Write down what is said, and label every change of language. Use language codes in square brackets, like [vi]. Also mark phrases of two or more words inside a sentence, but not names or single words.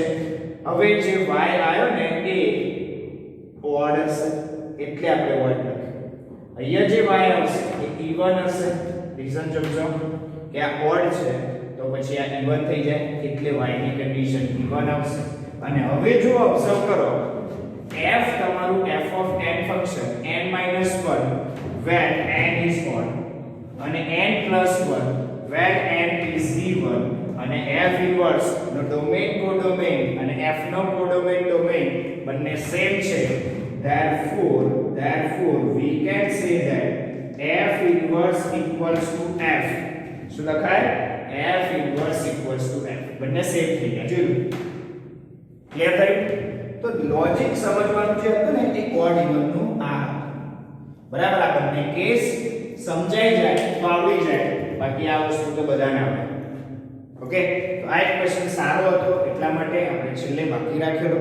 [gu] હવે જે y આવ્યો ને એ odd હશે એટલે આપણે odd લખ્યું. અહીંયા જે y આવશે એ even હશે. રીઝન સમજો કે આ odd છે તો પછી આ even થઈ જાય એટલે y ની કન્ડિશન even આવશે. અને હવે જો ઓબ્ઝર્વ કરો f તમારું [en] f of n [gu] ફંક્શન n - 1 [en] when n is odd [gu] અને n + 1 [en] when n is even [gu] અને f ઇન્વર્સ નો [en] domain codomain [gu] અને f નો [en] codomain domain [gu] બંને સેમ છે. [en] therefore we can say that f inverse equals to f. [gu] શું લખાય? [en] f inverse equals to f. [gu] બંને સેમ થઈ ગયા. જોયું? ક્લિયર થયું? તો લોજિક સમજવાનું જે હતું ને એ [en] odd even [gu] નું આ બરાબર. આ બંને કેસ સમજાઈ જાય તો આવડી જાય. બાકી આ વસ્તુ તો બધાને આવડે. ઓકે, તો આ એક ક્વેશ્ચન સારો હતો એટલા માટે આપણે છેલ્લે બાકી રાખેલો.